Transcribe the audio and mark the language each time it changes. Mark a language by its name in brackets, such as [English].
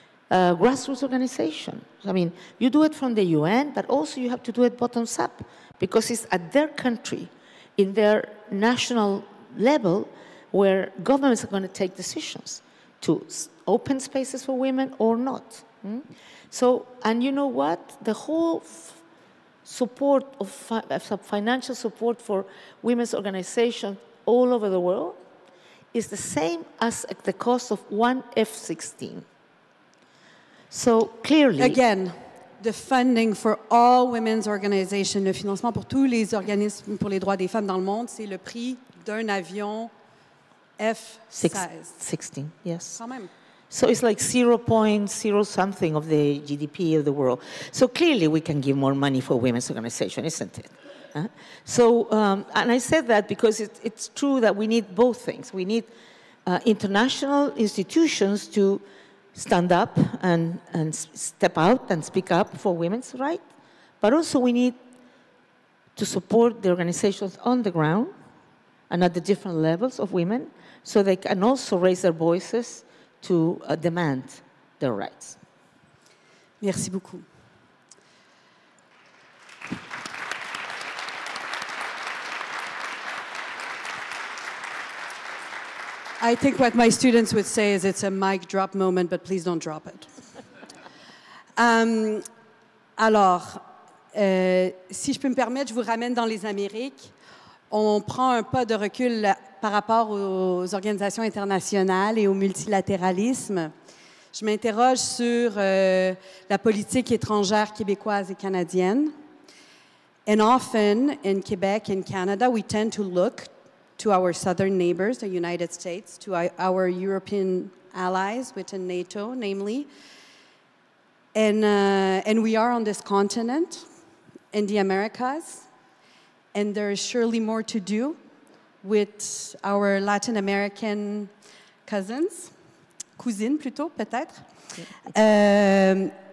[English] Grassroots organization. I mean, you do it from the UN, but also you have to do it bottoms up, because it's at their country, in their national level, where governments are going to take decisions to open spaces for women or not. So, and you know what? The whole support of financial support for women's organizations all over the world is the same as the cost of one F-16. So clearly, again, the funding for all women's organizations, [French] le financement pour tous les organismes pour les droits des femmes dans le monde, c'est le prix d'un avion F-16. [English] 16, yes. [French] Quand même. [English] So it's like 0.0 something of the GDP of the world. So clearly we can give more money for women's organizations, isn't it? So, and I said that because it's true that we need both things. We need international institutions to stand up and step out and speak up for women's rights, but also we need to support the organizations on the ground and at the different levels of women, so they can also raise their voices to demand their rights. [French] Merci beaucoup. [English] I think what my students would say is it's a mic drop moment, but please don't drop it. [French] Alors, si je peux me permettre, je vous ramène dans les Amériques. On prend un pas de recul par rapport aux organisations internationales et au multilatéralisme. Je m'interroge sur la politique étrangère québécoise et canadienne. [English] And often in Quebec and Canada, we tend to look to our southern neighbors, the United States, to our European allies within NATO, namely. And we are on this continent, in the Americas, and there is surely more to do with our Latin American [French] cousines plutôt, peut-être.